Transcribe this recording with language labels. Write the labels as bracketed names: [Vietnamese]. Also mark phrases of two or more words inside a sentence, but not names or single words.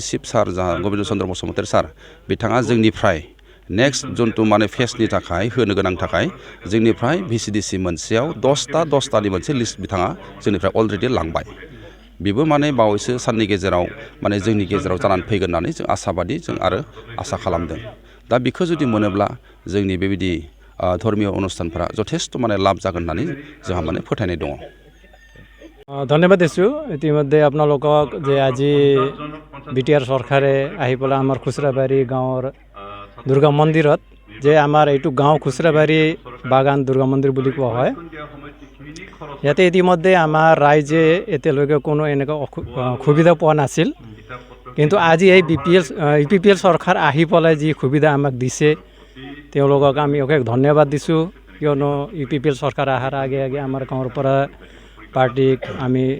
[Bodo] चिफ सार जाहा गबिन्द चन्द्र बसुमतारी सार बिथाङा जोंनिफ्राय नेक्स्ट जिथु माने फेसनि थाखाय होनो गोनां थाखाय जोंनिफ्राय VCDC मोनसेयाव 10तानि मोनसे लिस्ट बिथाङा जोंनिफ्राय अलरेडि लांबाय बेबो माने बावैसो साननि गेजेराव माने जोंनि गेजेराव जानानै फैगोन होननानै जों आसाबादि जों आरो आसा खालामदों दा बेखौ जुदि मोनोब्ला जोंनि बेबायदि धर्मीय अनुष्ठानफोरा जथेस्थ' माने लाब जागोन होननानै जोंहा माने फोथायनाय दङ [Assamese] ধন্যবাদ দিছোঁ ইতিমধ্যে আপোনালোকক যে আজি BTR চৰকাৰে আহি পেলাই আমাৰ খুচৰাবাৰী গাঁৱৰ দুৰ্গা মন্দিৰত যে আমাৰ এইটো গাঁও খুচৰাবাৰী বাগান দুৰ্গা মন্দিৰ বুলি কোৱা হয় ইয়াতে ইতিমধ্যে আমাৰ ৰাইজে এতিয়ালৈকে কোনো এনেকুৱা সুবিধা পোৱা নাছিল কিন্তু আজি এই EPPL চৰকাৰ আহি পেলাই যি সুবিধা আমাক দিছে তেওঁলোকক আমি অশেষ ধন্যবাদ দিছোঁ কিয়নো EPPL চৰকাৰ অহাৰ আগে আগে আমাৰ গাঁৱৰ পৰা পাৰ্টিক আমি